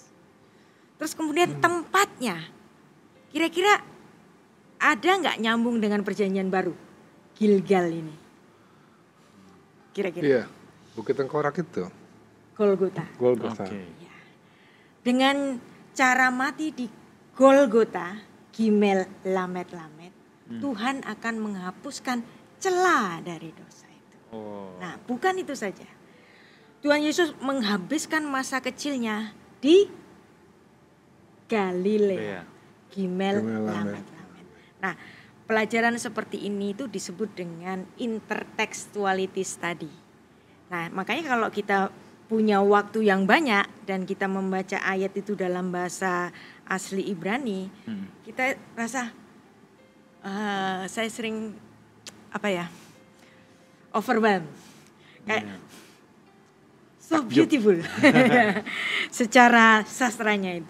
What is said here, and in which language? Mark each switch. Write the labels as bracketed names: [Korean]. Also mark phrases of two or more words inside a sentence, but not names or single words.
[Indonesian] Terus kemudian tempatnya, kira-kira ada nggak nyambung dengan perjanjian baru? Gilgal ini. Kira-kira. Iya, Bukit Tengkorak itu. Golgota. Ya. Dengan cara mati di Golgota, [Hebrew] גימל למד, [Indonesian] Tuhan akan menghapuskan celah dari dosa itu. Nah, bukan itu saja. Tuhan Yesus menghabiskan masa kecilnya di Galilea. [Hebrew] גימל למד. [Indonesian] Nah, pelajaran seperti ini itu disebut dengan [English] intertextuality study. [Indonesian] Nah, makanya kalau kita punya waktu yang banyak dan kita membaca ayat itu dalam bahasa asli Ibrani, kita rasa saya sering overwhelmed, kayak [English] so beautiful [Indonesian] secara sastranya itu.